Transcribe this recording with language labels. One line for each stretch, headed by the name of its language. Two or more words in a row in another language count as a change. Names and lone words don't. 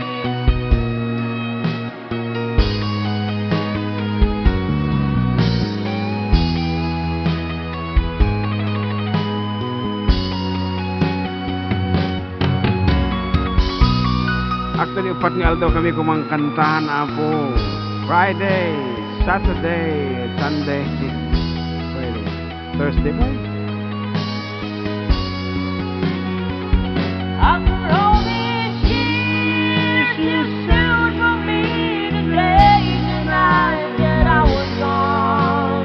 English: Actually,
Iloko: upat ni Aldo kami kumangkantahan apo.
English: Friday, Saturday, Sunday, Friday, Thursday ba? After all these years, you stood for me the days and nights that I was gone.